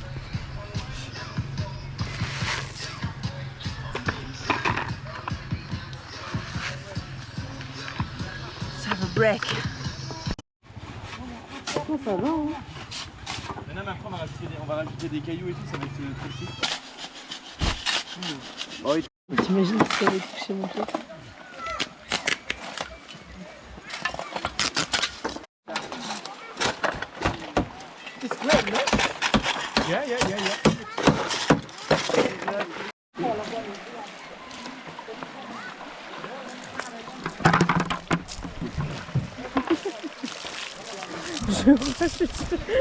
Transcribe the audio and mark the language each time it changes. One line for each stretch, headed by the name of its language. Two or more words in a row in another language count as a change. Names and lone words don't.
French: Ça va break. Oh, ça va, hein. Maintenant, après, on va rajouter des cailloux et tout, ça va être trop chic. T'imagines si ça avait touché mon pied?
English: It's great, no? Yeah, yeah, yeah, yeah.
French: Je vois ce truc.